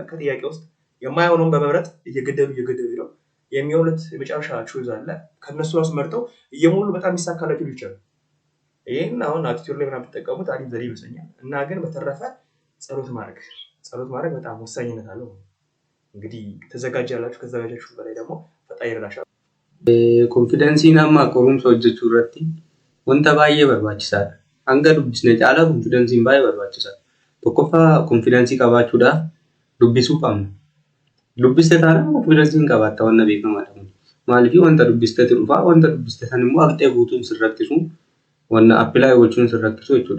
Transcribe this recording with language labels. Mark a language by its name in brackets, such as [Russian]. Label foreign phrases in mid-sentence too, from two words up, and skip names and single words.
[Amharic] ከጥያቄ ውስጥ የማይሆነውን በመምረጥ እየገደሉ ነው የሚሆኑት የመጨረሻ ቹዝ አለ። ከነሱ ራሱ መርጠው እየሞሉ በጣም ይሳካላችሁ ልጆች አሉ። ይሄን አሁን አቲቲዩድ ላይ ምናምን ብትጠቀሙት አሪፍ ዘዴ ይመስለኛል። እና ግን በተረፈ ጸሎት ማድረግ በጣም ወሳኝነት አለው። እንግዲህ ተዘጋጃላችሁ። ከዘጋጃችሁ በላይ ደግሞ ፈጣሪ ይረዳሻል። [Oromo] ኮንፊደንሲin amma qorumsa hojjechuu irratti wanta baay'ee barbaachisaadha. Hanga dubbisne caalaa konfidensiin baay'ee barbaachisaadha. Tokkoffaa konfidensii qabaachuudhaaf dubbisuu qabna. Dubbiste taanaan konfidensiin qabaatta wanna beekamaadha. Maaliif wanta dubbisteeti dhufaa wanta dubbiste san immoo haqxee guutuun sirrakkisu wanna appilaa gochuun sirrakkisu jechuudha.